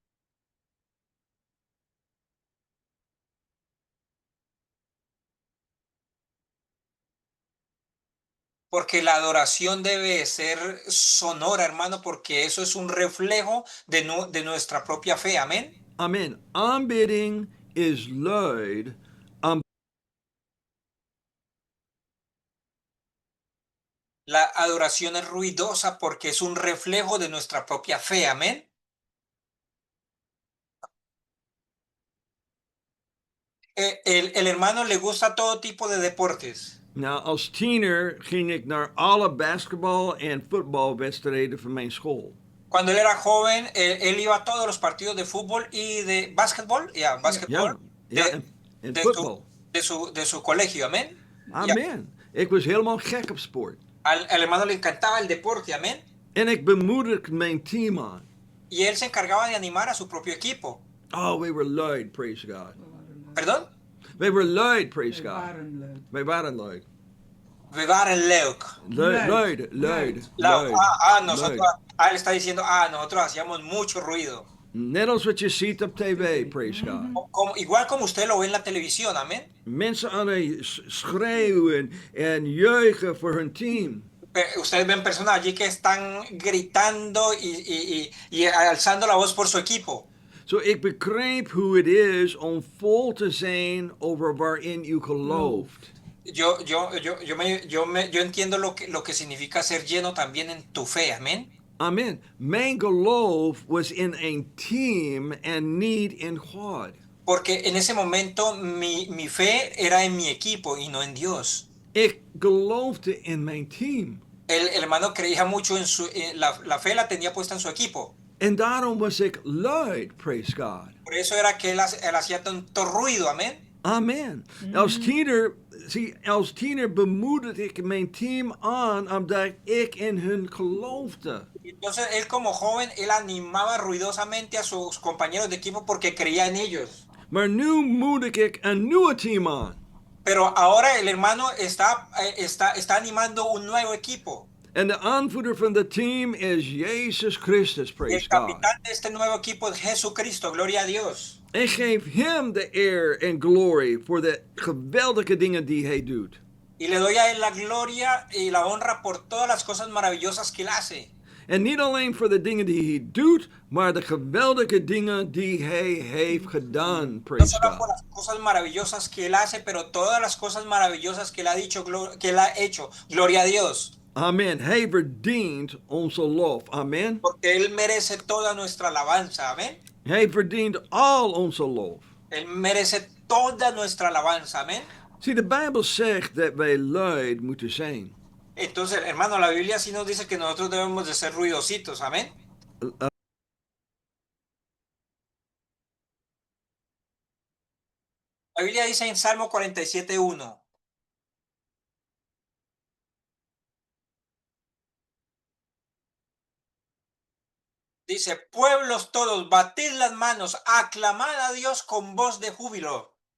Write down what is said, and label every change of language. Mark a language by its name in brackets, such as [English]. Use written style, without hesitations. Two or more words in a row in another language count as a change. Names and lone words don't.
[Spanish] Porque la adoración debe ser sonora, hermano, porque eso es un reflejo de nuestra propia fe. Amén. [Dutch] amen. Aanbidding is luid. [Spanish] La adoración es ruidosa porque es un reflejo de nuestra propia fe. Amén. El hermano le gusta todo tipo de deportes. [Dutch] Nou, als tiener ging ik naar alle basketbal- en voetbalwedstrijden van mijn school. [Spanish] Cuando él era joven, él iba a todos los partidos de fútbol y de básquetbol, ya, básquetbol, [Dutch] Ja, ja, [Spanish] de, [Dutch] en [Spanish] de su, [Dutch] voetbal. [Spanish] de su colegio. Amén. Ya. [Dutch] Amen. Ik was helemaal gek op sport. [Spanish] Al hermano le encantaba el deporte. Amén. [Dutch] En ik bemoedigde mijn team aan. [Spanish] Y él se encargaba de animar a su propio equipo. [English] Oh, we were luid, praise God. [Spanish] ¿Perdón? [English] We were luid, praise [Dutch] Wij [English] God. [Dutch] waren leuk. Wij waren luid. We waren leuk. Luid, Luid. luid, luid, [Spanish] La- [Dutch] luid. [Spanish] nosotros, [Dutch] luid. [Spanish] él está diciendo, nosotros hacíamos mucho ruido. [Dutch] Net als wat je ziet op tv, [English] praise God. [Spanish] Igual como usted lo ve en la televisión, amén. [Dutch] Mensen aan het schreeuwen en juichen voor hun team. [Spanish] Ustedes ven personas allí que están gritando y alzando la voz por su equipo. [Dutch] Zo, ik begrijp hoe het is om vol te zijn over waarin u gelooft. [Spanish] Yo entiendo lo que significa ser lleno también en tu fe, amén. [Dutch] Amen. Mijn geloof was in een team en niet in God. [Spanish] Porque en ese momento mi fe era en mi equipo y no en Dios. [Dutch] Ik geloofde in mijn team. [Spanish] El hermano creía mucho la fe la tenía puesta en su equipo. [Dutch] En daarom was ik luid, [English] praise God. [Spanish] Por eso era que él hacía tanto ruido, amén. [Dutch] Amen. Als tiener bemoedigde ik mijn team aan omdat ik in hun geloofde. [Spanish] Entonces él como joven, él animaba ruidosamente a sus compañeros de equipo porque creía en ellos. [Dutch] Maar nu moedig ik een nieuwe team aan. [Spanish] Pero ahora el hermano está animando un nuevo equipo. [Dutch] En de aanvoerder van het team is Jezus Christus, [Spanish] Y [English] praise [Spanish] el [English] God. [Spanish] capitán de este nuevo equipo es Jesucristo, gloria a Dios. [Dutch] Ik geef hem de eer en glorie voor de geweldige dingen die hij doet. [Spanish] Y le doy a él la gloria y la honra por todas las cosas maravillosas que él hace. [Dutch] En niet alleen voor de dingen die hij doet, maar de geweldige dingen die hij heeft gedaan, [Spanish] No [English] praise [Spanish] solo por [English] God. [Spanish] las cosas maravillosas que él hace, pero todas las cosas maravillosas que él ha dicho, que él ha hecho. Gloria a Dios. [Dutch] Amen. Hij verdient onze lof. Amen. [Spanish] Porque él merece toda nuestra alabanza. Amén. [Dutch] Hij verdient al onze lof. [Spanish] Él merece toda nuestra alabanza. Amén. [Dutch] Zie, de Bijbel zegt dat wij luid moeten zijn. [Spanish] Entonces, hermano, la Biblia sí nos dice que nosotros debemos de ser ruidositos. Amén. La Biblia dice en Salmo 47:1. Dice, pueblos todos, batid las manos, aclamad a Dios con voz de júbilo.